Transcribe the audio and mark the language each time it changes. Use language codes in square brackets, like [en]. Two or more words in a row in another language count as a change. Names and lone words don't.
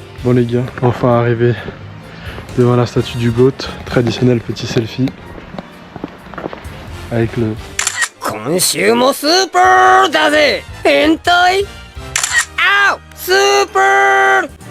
[fr] Bon les gars, enfin arrivé devant la statue du GOAT, traditionnel petit selfie avec le... [ja] 今週もスーパーだぜ変態あスーパー